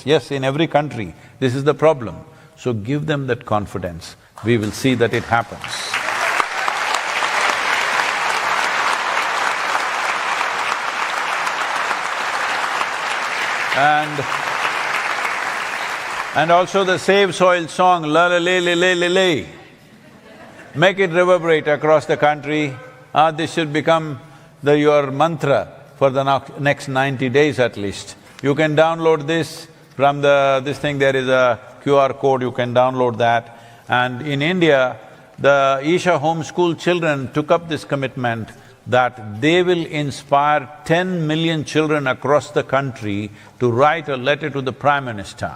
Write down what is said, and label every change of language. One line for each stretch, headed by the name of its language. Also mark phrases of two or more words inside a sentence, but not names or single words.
English: Yes, in every country, this is the problem. So give them that confidence. We will see that it happens. And also the Save Soil song, la la le le le le le. Make it reverberate across the country. This should become your mantra for the next 90 days at least. You can download this from this thing, there is a QR code, you can download that. And in India, the Isha homeschool children took up this commitment that they will inspire 10 million children across the country to write a letter to the Prime Minister.